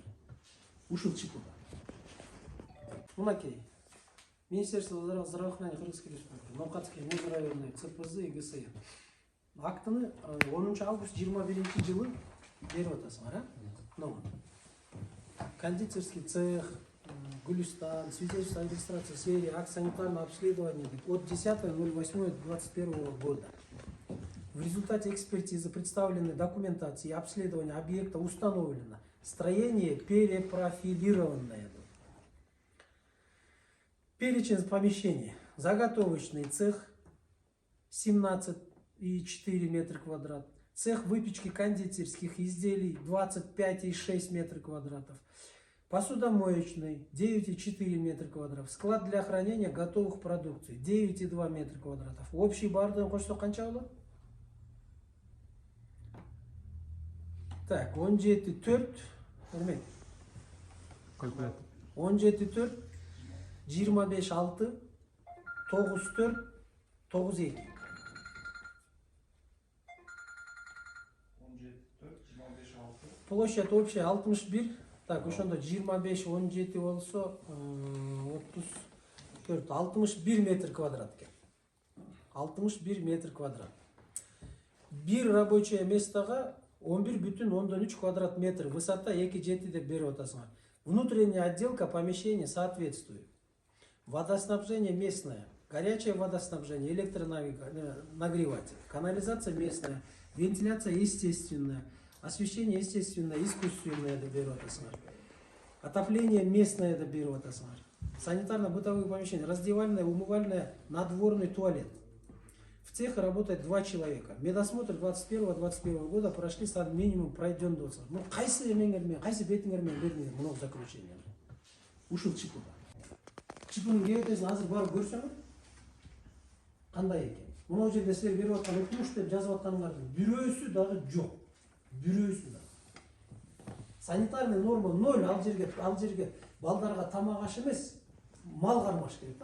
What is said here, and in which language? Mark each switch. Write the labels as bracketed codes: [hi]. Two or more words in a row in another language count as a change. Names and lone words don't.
[ky] Ушул чипуда. Мынакей. [ru] Министерство здравоохранения Кыргызской Республики, Номкатский межрайонный ЦПЗ и ГСИ. [ky] Актыны 10 август 21 жылы берип атасыңар, [ru] кондитерский цех, [ky] Гулистан, [ru] свидетельство о регистрации серии, акт санитарного обследования от 10.08.21 года. В результате экспертизы представленной документации и обследования объекта установлено строение перепрофилированное. Перечень помещений. Заготовочный цех 17,4 метра квадрат. Цех выпечки кондитерских изделий 25,6 метра квадратов. Посудомоечный 9,4 метра квадратов. Склад для хранения готовых продукций 9,2 метра квадратов. [ky] Общий бардын кошто канча болот? Так, 17,4 көрмейт. 17,4 25,6 9,4 9,2. [ru] Площадь общая 61. Так, [ky] ошондо 25 17 болсо 34 61 метр квадрат экен. 61 метр квадрат. Бир рабочее местого 11,3 квадрат метр, высота 2,7 деп берип атасыңар. [ru] Внутренняя отделка помещения соответствует. Водоснабжение местное, горячее водоснабжение, электронагреватель, канализация местная, вентиляция естественная, освещение естественное, искусственное [ky] деп берип атасыңар. [ru] Отопление местное [ky] деп берип атасыңар. [ru] Санитарно-бытовые помещения, раздевальная, умывальная, надворный туалет. В цехе работает 2 человека. Медосмотр 21 года прошли минимум пройден досы. Ну, [ky] кайсы эмеңер менен, кайсы бетиңер менен бердиңер мына заключение. Ушул чипуда. Чипунун кебетесин азыр барып көрсөңөр, кандай экен? Мына жерде силер берип аткан өтүнүш деп жазып атканыңардын бирөөсү дагы жок. Бирөөсү да. [ru] Санитарный норма [ky] 0, ал жерге балдарга тамак аш эмес, мал кармаш керек да.